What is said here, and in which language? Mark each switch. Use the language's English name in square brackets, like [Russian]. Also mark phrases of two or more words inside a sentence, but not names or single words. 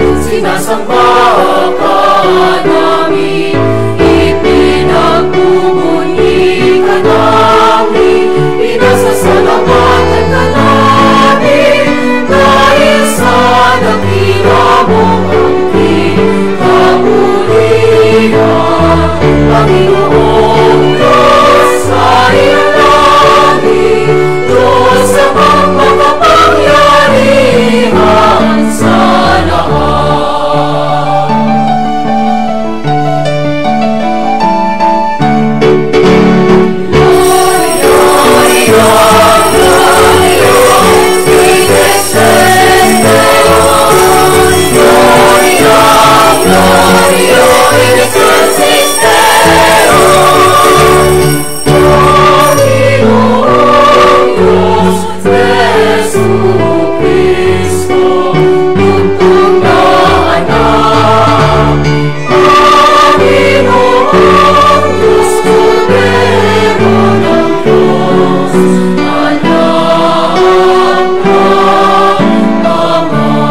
[Filipino] sinasamba ka namin, ipinagbubunyi ka namin, pinasasalamatan ka namin, dahil sa dakila mong angkin kapulian, Panginoong Diyos sa iyong langit, Diyos sa makapangyarihan sa lahat. [Latin] Gloria, Gloria, in excelsis Deo, Gloria, Gloria, in excelsis Deo, [Filipino] Panginoong Diyos Jesucristo, tugtog na anak, Panginoong Diyos, Kordero ng Diyos, anak ng Ama.